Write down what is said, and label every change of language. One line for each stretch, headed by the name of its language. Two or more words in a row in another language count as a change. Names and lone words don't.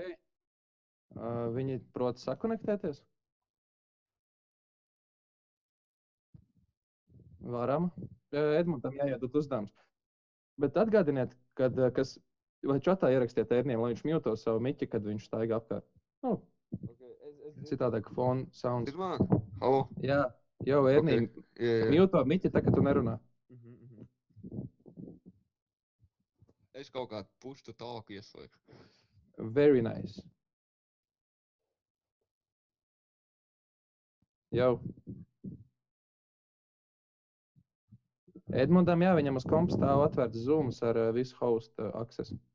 Latvian: Viņi prot sakonektēties? Varam. Edmundam jāiedod uzdevums. Bet atgādiniet, vai čatā ierakstiet Erniem, lai viņš mjuto savu miķi, kad viņš staigā apkārt. Nu, citādāk
English: phone sounds.
Latvian: Ir man? Halo? Jā, jau Ernī, mjuto miķi, tā, ka tu nerunā. Es kaut kā
English: push to talk
Latvian: ieslēgšu.
English: Very nice.
Latvian: Jau. Edmundam, jā, viņam uz kompa stāv atvērts Zooms ar visu
English: host access.